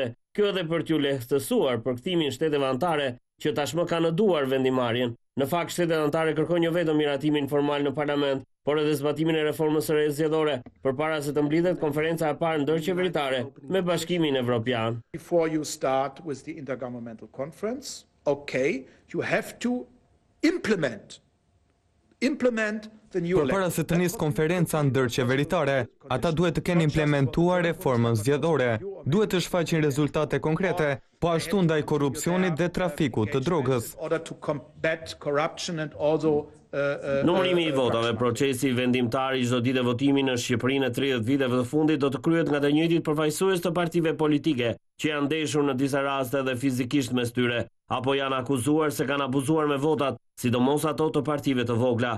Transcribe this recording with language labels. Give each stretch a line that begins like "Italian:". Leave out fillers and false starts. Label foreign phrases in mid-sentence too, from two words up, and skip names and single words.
Albanian: Kjo edhe për t'u lehtësuar përkthimin shteteve anëtare që tashmë kanë në duar vendimarrjen. Në fakt, shtetet anëtare kërkojnë jo vetëm miratimin formal në parlament, por edhe zbatimin e reformës së re zgjedhore përpara se të mblidhet konferenca e parë ndërqeveritare me Bashkimin Evropian.
English: Before you start with the intergovernmental conference, okay, you have to implement the new election.
Albanian: Para se të nisë konferenca ndërqeveritare, ata duhet të kenë implementuar reformën zgjedhore, duhet të shfaqin rezultate konkrete, po ashtu ndaj korrupsionit dhe trafikut të drogës. Numërimi i votave, procesi vendimtar i çdo dite votimi në Shqipërinë e 30 viteve të fundit do të kryhet nga të njëjtit përfaqësues të partive politike, që janë ndeshur në disa raste edhe fizikisht mes tyre, apo janë akuzuar se kanë abuzuar me votat, sidomos ato të partive të vogla.